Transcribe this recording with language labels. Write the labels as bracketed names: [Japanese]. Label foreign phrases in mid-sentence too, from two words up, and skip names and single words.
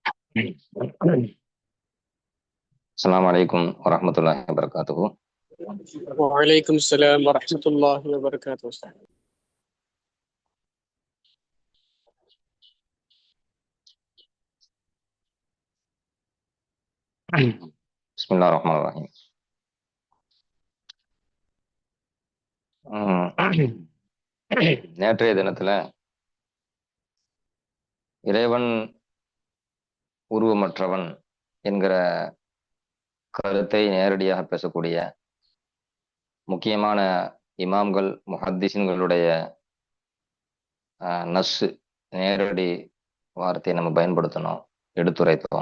[Arabic] السلام عليكم ورحمة الله وبركاته. وعليكم السلام ورحمة الله وبركاته. بسم الله الرحمن الرحيم. [Tamil] நேற்றைய தினத்துல இறைவன் உருவமற்றவன் என்கிற கருத்தை நேரடியாக பேசக்கூடிய முக்கியமான இமாம்கள் முஹத்திஸின்களுடைய நஸ்ஸு நேரடி வார்த்தையை நம்ம பயன்படுத்தணும், எடுத்துரைத்தோம்.